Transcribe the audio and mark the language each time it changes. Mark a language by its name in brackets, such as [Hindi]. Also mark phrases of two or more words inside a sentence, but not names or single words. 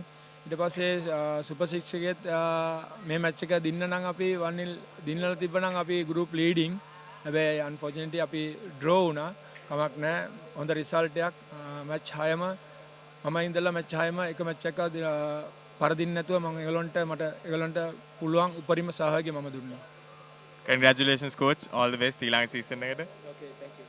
[Sinhala] ඊට පස්සේ සුපර් 6 එකේත් මේ මැච් එක දින්න නම් අපි 1-0 දින්නලා තිබ්බනම් අපි [English] group leading. [Sinhala] හැබැයි අන්ෆෝචුනේට්ලි අපි ඩ්‍රෝ වුණා. කමක් නැහැ. හොඳ රිසල්ට් එකක්. මැච් 6ම මම ඉඳලා මැච් 6ම එක මැච් එකක් පරදින්න නැතුව මම ඒගොල්ලන්ට පුළුවන් උපරිම සහයෝගය මම දුන්නා. [English] Congratulations coach, all the best [Sinhala] ඊළඟ සීසන් එකට. [English] Okay, thank you.